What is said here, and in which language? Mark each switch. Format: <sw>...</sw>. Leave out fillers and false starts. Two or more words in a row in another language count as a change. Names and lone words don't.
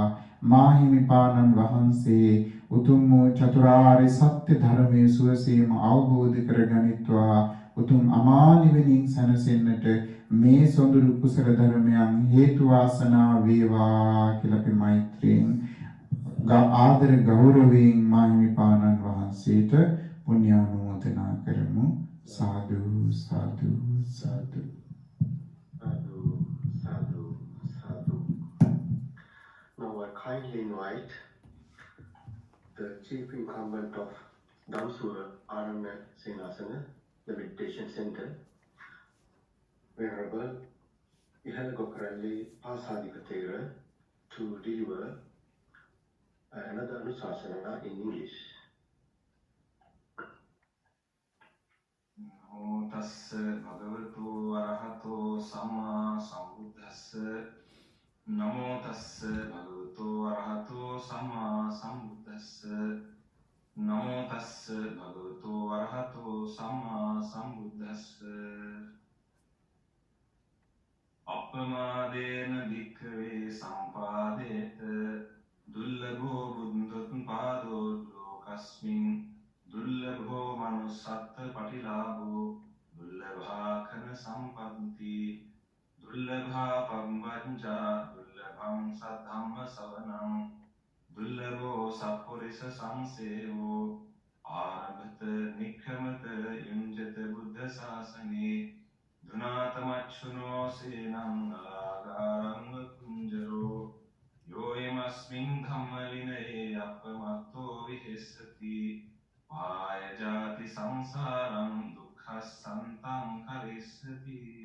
<si>මාහිමිපාණන් වහන්සේ උතුම් වූ චතුරාර්ය සත්‍ය ධර්මයේ සුවසේම අවබෝධ කරගනිත්වා. උතුම් අමා නිවනින් සැනසෙන්නට මේ සොඳුරු කුසල ධර්මයන් හේතු වාසනා වේවා කියලා අපි මෛත්‍රියෙන් ආදර ගෞරවයෙන් මාහිමිපාණන් වහන්සේට පුණ්‍යානුමෝදනා කරමු.</si> <pi>සාදු සාදු සාදු. Sadhu, sadhu, sadhu.</pi> <en>Now I kindly invite the chief incumbent of Damsura Aranya Senasana, the meditation center, Venerable Ihal Gokrali Pasadipatera, to deliver another Anusasana in English.</en> <pi>නමෝ තස්ස භගවතු අරහතෝ සම්මා සම්බුද්දස්ස නමෝ තස්ස භගවතු අරහතෝ සම්මා සම්බුද්දස්ස නමෝ තස්ස භගවතු අරහතෝ සම්මා සම්බුද්දස්ස අප්‍රමාදේන භික්ඛවේ සම්පාදේත දුල්ලභෝ බුද්ධෝත්පාදෝ ලෝකස්මින් දුර්ලභෝ මනුස්සත්ත පටිලාභෝ දුර්ලභා කන සම්පත්ති දුර්ලභා පම්බංජා දුර්ලභං සද්ධම්ම සවනං දුර්ලභෝ සප්පුරිස සංසේවෝ ආරභත නික්ඛමත යුංජත බුද්ධ ශාසනේ දුනාතමච්චුනෝ සේනං අලාගාරං කුංජරෝ යෝයමස්මින් ධම්මලිනේ අපමත්තෝ විහෙස්සති පාය ජාති සංසාරං දුක්ඛසන්තං කරිස්සති.</pi>